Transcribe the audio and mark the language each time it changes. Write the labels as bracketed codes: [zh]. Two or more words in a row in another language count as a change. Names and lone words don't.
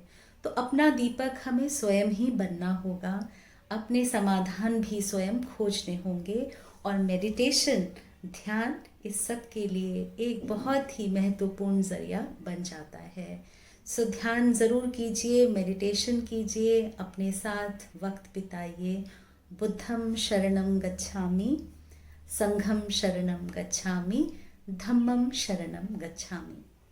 [hi] तो अपना दीपक हमें स्वयं ही बनना होगा, अपने समाधान भी स्वयं खोजने होंगे। और मेडिटेशन, ध्यान, इस सब के लिए एक बहुत ही महत्वपूर्ण जरिया बन जाता है। सो ध्यान ज़रूर कीजिए, मेडिटेशन कीजिए, अपने साथ वक्त बिताइए। [pi] बुद्धम शरणम गच्छामि, संघम शरणम गच्छामि, धम्मम शरणम गच्छामि।